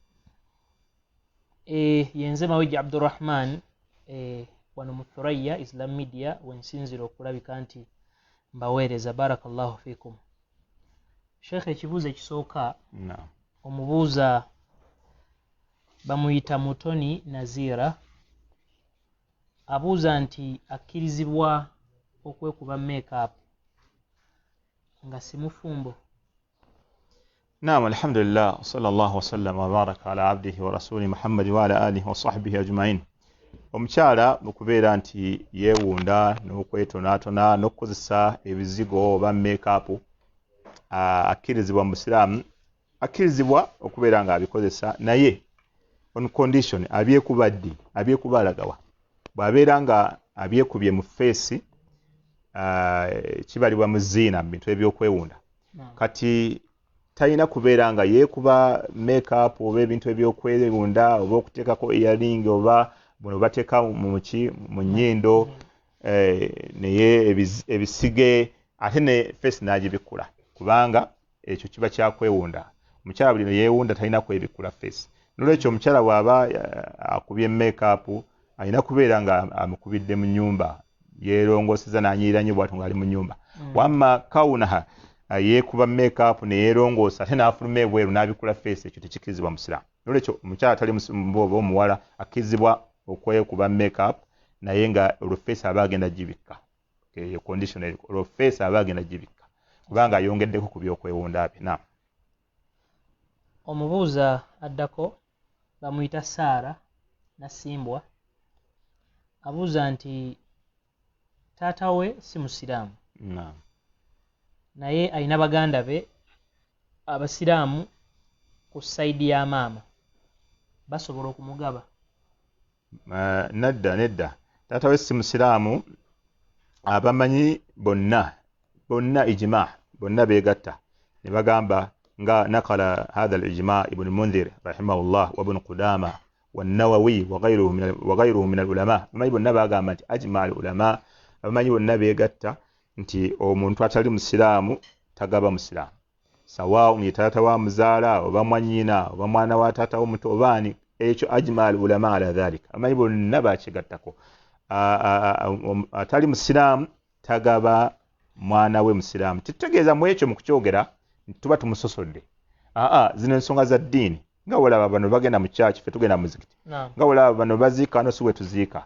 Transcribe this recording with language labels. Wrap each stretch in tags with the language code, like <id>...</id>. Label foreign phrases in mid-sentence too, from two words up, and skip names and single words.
<lg>Yenze Mawejje Abdurrahman wano mu Thuraya Islam Media wensinzira okulabika nti mbaweereza.</lg> <ar>بارك الله فيكم.</ar> <lg>Sheikh, ekibuuzo ekisooka omubuuza bamuyita Mutoni Nazira abuuza nti akkirizibwa okwekuba make-up nga si mufumbo. Naam,</lg> <ar>الحمد لله، صلى الله وسلم وبارك على عبده ورسوله محمد وعلى آله وصحبه أجمعين.</ar> <lg>Omukyala okubeera nti yeewunda n'okwetonaatona n'okukozesa ebizigo oba make-up akkirizibwa mu Busiraamu, akkirizibwa okubeera nga abikozesa, naye</lg> <en>on condition</en> <lg>abyekuba ddi, abyekuba alagawa. Bw'abeera nga abyekubye mu face kibalibwa mu ziina mu bintu ebyokwewunda. Kati talina kubeera nga yeekuba make-up oba ebintu ebyokwewunda oba okuteekako earring oba buno bateeka mu nnyindo naye ebisige ate ne face n'agibikula, kubanga ekyo kiba kyakwewunda. Omukyala buli yeewunda talina kwebikula face. N'olwekyo omukyala bw'aba akubye make-up alina kubeera nga amukubidde mu nnyumba, yeerongoseza n'anyirira nnyo bw'atyo ng'ali mu nnyumba. Wamma kawunaha yeekuba make-up ne yeerongoosa ate n'afuluma ebweru n'abikula face, ekyo tekikkirizibwa mu Busiraamu. N'olwekyo omukyala atali oba omuwala akkirizibwa okwekuba make-up naye nga olwo face aba agenda gibikka. Eyo condition eriko, olwo face aba agenda gibikka kubanga ayongeddeko ku byokwewunda bye. Naam. Omubuuza addako bamuyita Saara Nasimbwa abuuza nti taata we si Musiraamu. Naam. Naye alina baganda be Abasiraamu ku sayidi ya maama, basobola okumugaba? Nedda. Taata we si Musiraamu, abamanyi bonna ijma, bonna beegatta ne bagamba nga</lg> <ar>نقل هذا الإجماع ابن المنذر رحمه الله وابن قدامة والنووي وغيرهم من العلماء.</ar> <lg>Abamanyi bonna bagamba nti</lg> <ar>أجمع العلماء,</ar> <lg>abamanyi bonna beegatta nti omuntu atali Musiraamu tagaba Musiraamu, sawa ni taata wa muzaala oba mwannyina oba mwana wa taata omuto obaani, ekyo</lg> <ar>أجمع العلماء على ذلك.</ar> <lg>Abamanyi bonna bakigattako. Atali Musiraamu tagaba mwana we Musiraamu. Kitegeeza mu ekyo mu kukyogera tuba tumusosodde. Zino ensonga za ddiini. Nga olaba bano bagenda mu church, ffe tugenda mu muzikiti. Nga olaba bano baziika wano si we tuziika.</lg>